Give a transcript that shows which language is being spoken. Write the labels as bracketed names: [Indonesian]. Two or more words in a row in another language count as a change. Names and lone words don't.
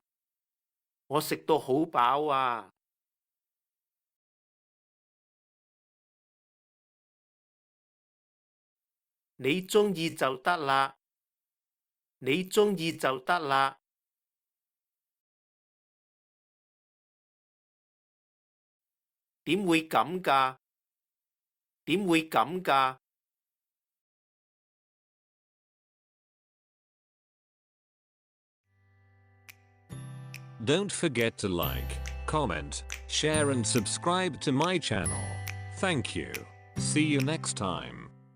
[Cantonese] 我食到好飽啊！你鍾意就得喇！你鍾意就得喇！點會噉㗎？點會噉㗎？ [English] Don't forget to like, comment, share and subscribe to my channel. Thank you. See you next time.